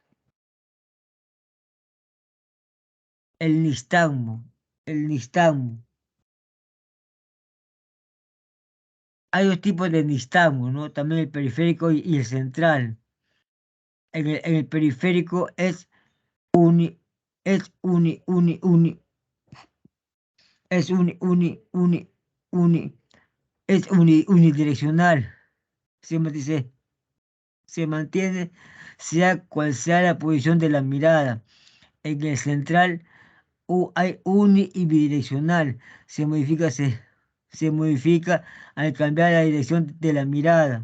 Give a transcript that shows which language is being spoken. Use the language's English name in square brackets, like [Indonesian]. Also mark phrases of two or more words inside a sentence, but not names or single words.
[Spanish] El nistagmo. El nistagmo. Hay dos tipos de nistagmo, ¿no? También el periférico y el central. En el periférico es uni, es uni, uni, uni, es uni, uni, uni, uni, es unidireccional. Se mantiene sea cual sea la posición de la mirada. En el central hay uni y bidireccional. Se modifica al cambiar la dirección de la mirada.